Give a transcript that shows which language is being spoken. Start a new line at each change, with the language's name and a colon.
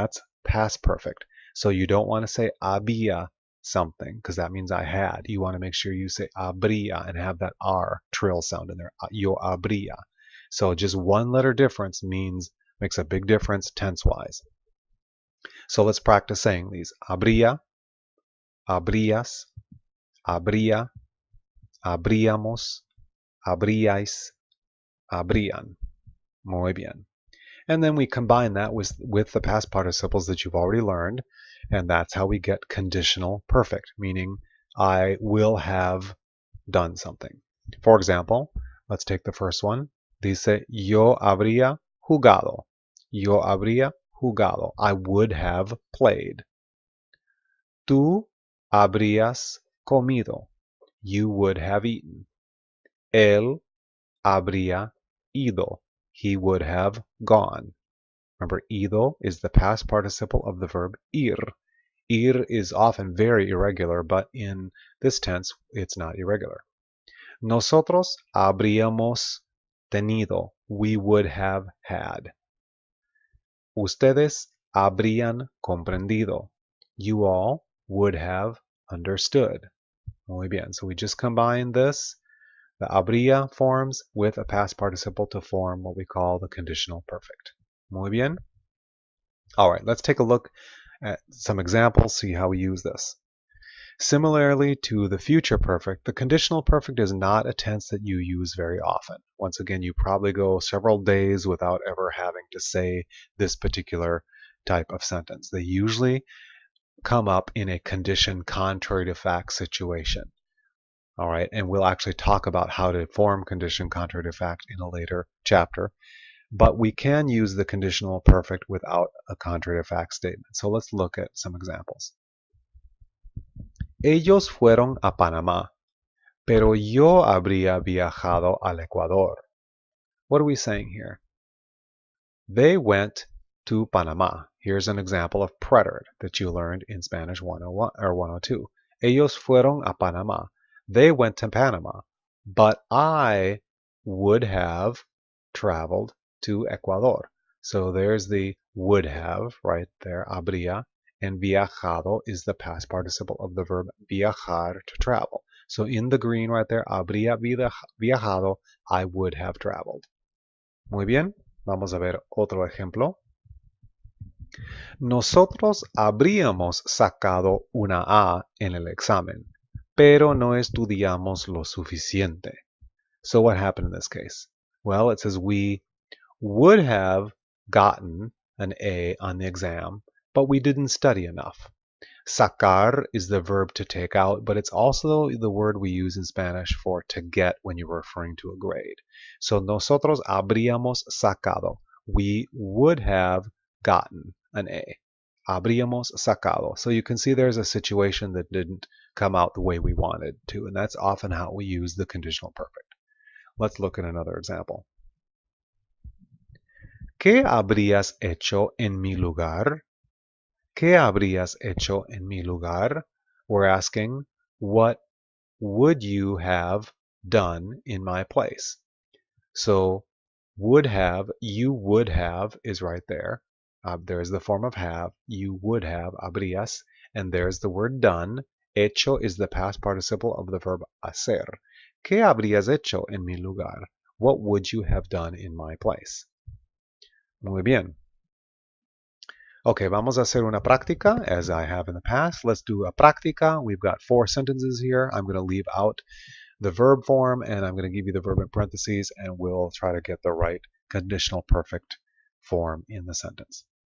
English: That's past perfect. So you don't want to say había something because that means I had. You want to make sure you say habría and have that R trill sound in there.
Spanish: Yo habría.
English: So just one letter difference makes a big difference tense-wise. So let's practice saying these.
Spanish: Habría, habrías, habría, habríamos, habríais, habrían. Muy bien.
English: And then we combine that with the past participles that you've already learned, and that's how we get conditional perfect, meaning I will have done something. For example, let's take the first one.
Spanish: Dice, yo habría jugado. Yo habría jugado.
English: I would have played.
Spanish: Tú habrías comido.
English: You would have eaten.
Spanish: Él habría ido.
English: He would have gone. Remember, ido is the past participle of the verb ir. Ir is often very irregular, but in this tense, it's not irregular.
Spanish: Nosotros habríamos tenido.
English: We would have had.
Spanish: Ustedes habrían comprendido.
English: You all would have understood.
Spanish: Muy bien.
English: So we just combine this, the habría forms, with a past participle to form what we call the conditional perfect.
Spanish: Muy bien.
English: All right, let's take a look at some examples, see how we use this. Similarly to the future perfect, the conditional perfect is not a tense that you use very often. Once again, you probably go several days without ever having to say this particular type of sentence. They usually come up in a condition contrary to fact situation. All right, and we'll actually talk about how to form condition contrary to fact in a later chapter. But we can use the conditional perfect without a contrary to fact statement. So let's look at some examples.
Spanish: Ellos fueron a Panamá, pero yo habría viajado al Ecuador.
English: What are we saying here? They went to Panamá. Here's an example of preterite that you learned in Spanish 101 or 102.
Spanish: Ellos fueron a Panamá.
English: They went to Panama, but I would have traveled to Ecuador. So there's the would have right there, habría, and viajado is the past participle of the verb viajar, to travel. So in the green right there, habría viajado, I would have traveled.
Spanish: Muy bien, vamos a ver otro ejemplo. Nosotros habríamos sacado una A en el examen, pero no estudiamos lo suficiente.
English: So what happened in this case? Well, it says we would have gotten an A on the exam, but we didn't study enough. Sacar is the verb to take out, but it's also the word we use in Spanish for to get when you're referring to a grade.
Spanish: So nosotros habríamos sacado.
English: We would have gotten an A.
Spanish: Habríamos sacado.
English: So you can see there's a situation that didn't come out the way we wanted to, and that's often how we use the conditional perfect. Let's look at another example.
Spanish: ¿Qué habrías hecho en mi lugar? ¿Qué habrías hecho en mi lugar?
English: We're asking, what would you have done in my place? So, would have, you would have is right there. There's the form of have. You would have, habrías. And there's the word done. Hecho is the past participle of the verb hacer.
Spanish: ¿Qué habrías hecho en mi lugar?
English: What would you have done in my place?
Spanish: Muy bien.
English: Okay,
Spanish: vamos a hacer una práctica
English: as I have in the past. Let's do a práctica. We've got 4 sentences here. I'm going to leave out the verb form and I'm going to give you the verb in parentheses and we'll try to get the right conditional perfect form in the sentence.